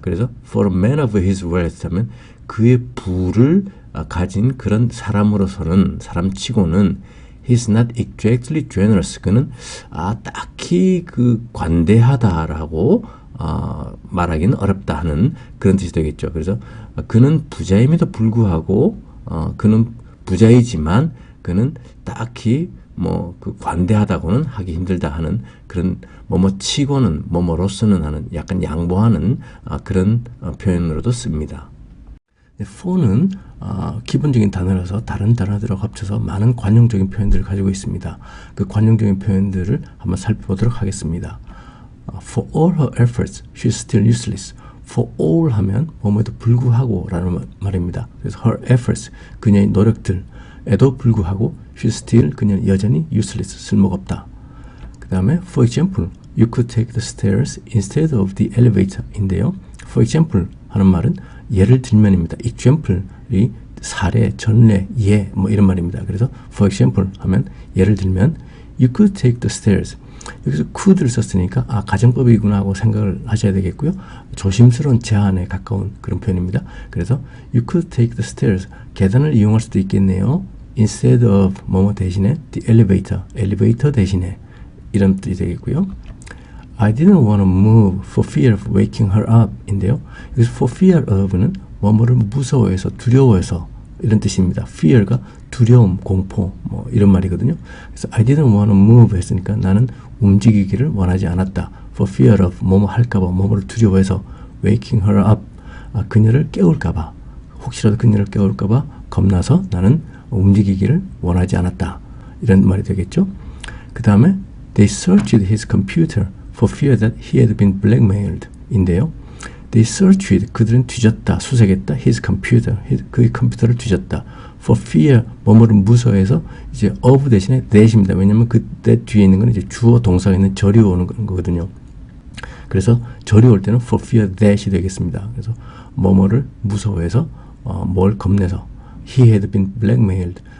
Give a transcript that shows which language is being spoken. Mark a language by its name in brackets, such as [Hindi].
[English] 그래서 for a man of his wealth [Korean] 하면 그의 부를 가진 그런 사람으로서는, 사람치고는 [English] he's not exactly generous. [Korean] 그는 딱히 그 관대하다라고 말하기는 어렵다 하는 그런 뜻이 되겠죠. 그래서 그는 부자임에도 불구하고 그는 부자이지만 그는 딱히 뭐 그 관대하다고는 하기 힘들다 하는 그런 뭐뭐 치고는 뭐뭐로서는 하는 약간 양보하는 그런 표현으로도 씁니다. for는 기본적인 단어라서 다른 단어들하고 합쳐서 많은 관용적인 표현들을 가지고 있습니다. 그 관용적인 표현들을 한번 살펴보도록 하겠습니다. [English] For all her efforts, she's still useless. [Korean] For all 하면 뭐뭐에도 불구하고 라는 말입니다. 그래서 her efforts, 그녀의 노력들에도 불구하고 she's still, 그녀는 여전히 useless, 쓸모가 없다. 그 다음에 [English] for example, you could take the stairs instead of the elevator 인데요. [Korean] For example 하는 말은 예를 들면입니다. example이 사례, 전례, 예, 뭐 이런 말입니다. [English] 그래서 for example [Korean] 하면 예를 들면 [English] you could take the stairs. [Korean] 여기서 could를 썼으니까 가정법이구나 하고 생각을 하셔야 되겠고요. 조심스러운 제안에 가까운 그런 표현입니다. 그래서 [English] you could take the stairs. [Korean] 계단을 이용할 수도 있겠네요. instead of 뭐뭐 대신에 the elevator. 엘리베이터 대신에 이런 뜻이 되겠고요. [English] I didn't want to move for fear of waking her up 인데요. [Korean] 여기서 for fear of는 뭐뭐를 무서워해서, 두려워해서 이런 뜻입니다. fear가 두려움, 공포 뭐 이런 말이거든요. 그래서 [English] I didn't want to move [Korean] 했으니까 나는 움직이기를 원하지 않았다. For fear of 뭐뭐 할까봐, 뭐뭐를 두려워해서 [English] waking her up, [Korean] 그녀를 깨울까봐, 혹시라도 그녀를 깨울까봐 겁나서 나는 움직이기를 원하지 않았다. 이런 말이 되겠죠. 그 다음에 [English] They searched his computer for fear that he had been blackmailed 인데요. [Korean] They searched, 그들은 뒤졌다, 수색했다. His computer, 그의 컴퓨터를 뒤졌다. For fear, 뭐뭐를 무서워해서 이제 of 대신에 that입니다. 왜냐면 그 that 뒤에 있는 건 이제 주어 동사가 있는 절이 오는 거거든요. 그래서 절이 올 때는 for fear that이 되겠습니다. 그래서 뭐뭐를 무서워해서 뭘 겁내서 [English] he had been blackmailed.